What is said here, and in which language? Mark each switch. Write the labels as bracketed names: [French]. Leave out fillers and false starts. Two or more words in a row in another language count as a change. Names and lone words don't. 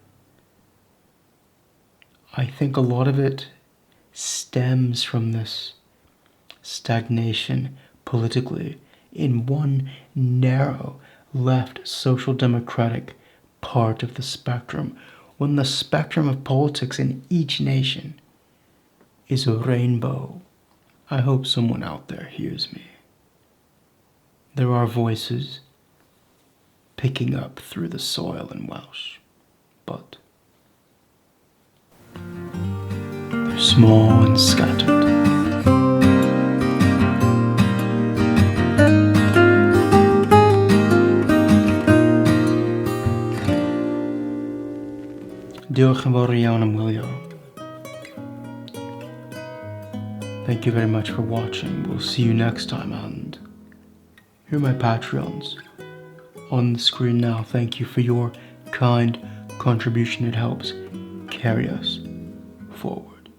[English] I think a lot of it stems from this stagnation politically in one narrow left social democratic part of the spectrum, when the spectrum of politics in each nation is a rainbow. I hope someone out there hears me. There are voices picking up through the soil in Welsh, but they're small and scattered. [Welsh] Diolch yn fawr iawn am wylio. [English] Thank you very much for watching. We'll see you next time, and here are my Patreons on the screen now. Thank you for your kind contribution. It helps carry us forward.